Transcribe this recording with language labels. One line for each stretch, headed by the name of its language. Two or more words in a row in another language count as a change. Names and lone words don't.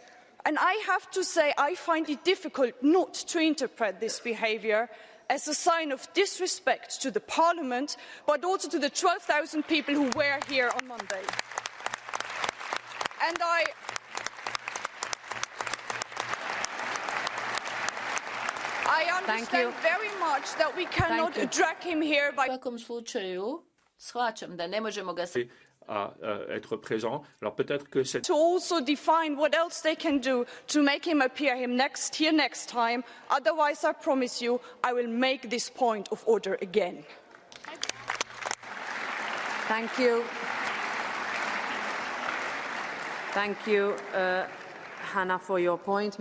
English: And I have to say, I find it difficult not to interpret this behaviour as a sign of disrespect to the Parliament, but also to the 12,000 people who were here on Monday. And I understand very much that we cannot drag him here by...
Croatian: shvaćam da ne možemo ga
French: être présent. Alors peut-être que
English: to also define what else they can do to make him appear here next time. Otherwise, I promise you, I will make this point of order again. Thank you. Thank you, Hannah, for your point.